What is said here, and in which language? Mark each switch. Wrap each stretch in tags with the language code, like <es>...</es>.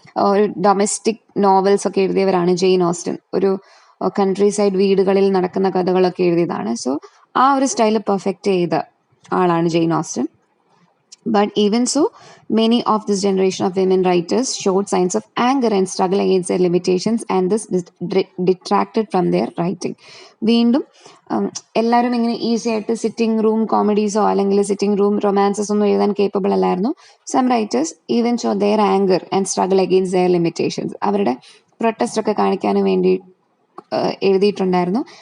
<ml>ഒരു domestic novels ഒക്കെ എഴുതിയവരാണ് Jain Austen. ഒരു കൺട്രി സൈഡ് വീടുകളിൽ നടക്കുന്ന കഥകളൊക്കെ എഴുതിയതാണ്. സോ ആ ഒരു സ്റ്റൈല് പെർഫെക്റ്റ് ചെയ്ത ആളാണ് Jain Austen.</ml> <en>But even so, many of this generation of women writers showed signs of anger and struggle against their limitations, and this detracted from their writing.</en> <ml>വീണ്ടും എല്ലാവരും ഇങ്ങനെ ഈസി ആയിട്ട് സിറ്റിംഗ് റൂം കോമഡീസോ അല്ലെങ്കിൽ sitting room romances ഒന്നും എഴുതാൻ capable അല്ലായിരുന്നു.</ml> <en>Some writers even show their anger and struggle against their limitations.</en> <ml>അവരുടെ protest ഒക്കെ കാണിക്കാനും വേണ്ടി എഴുതിയിട്ടുണ്ടായിരുന്നു.</ml>